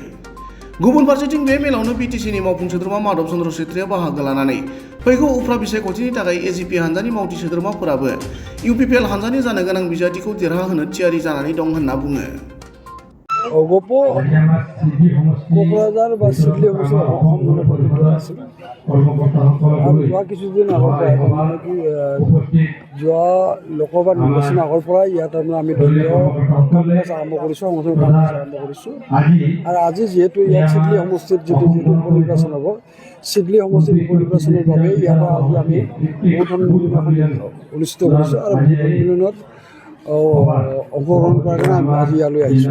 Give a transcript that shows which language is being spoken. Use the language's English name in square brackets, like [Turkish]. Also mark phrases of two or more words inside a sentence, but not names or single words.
[Bodo] गुबुन फारसेथिं बे मेलावनो बिटिसिनि मावफुं सोद्रोमा माधव चन्द्र छेत्रीया बाहागो लानानै फैगौ उफ्रा बिसायख'थिनि थाखाय एजिपि हानजानि मावथि सोद्रोमाफोराबो इउपिपिएल हानजानि जानो गोनां बिजाथिखौ देरहाहोनो थियारि जानानै दं होनना बुङो। [Assamese] गप क'क्राझार बा सिडली আছিল আৰু যোৱা কিছুদিন আগৰ পৰাই তাৰমানে কি যোৱা লোকসভা নিৰ্বাচন আগৰ পৰাই ইয়াত তাৰমানে আমি দলীয় কাম কাজ আৰম্ভ কৰিছোঁ, সংগঠনৰ কাম কাজ আৰম্ভ কৰিছোঁ। আৰু আজি যিহেতু ইয়াত চিডলি সমষ্টিত যিটো উপ নিৰ্বাচন হ'ব, চিডলি সমষ্টিৰ উপ নিৰ্বাচনৰ বাবে ইয়াত আজি আমি ভোট সন্মিলন অনুষ্ঠিত কৰিছোঁ আৰু ভোট সন্মিলনত অংশগ্ৰহণ কৰাৰ কাৰণে আমি আজি ইয়ালৈ আহিছোঁ।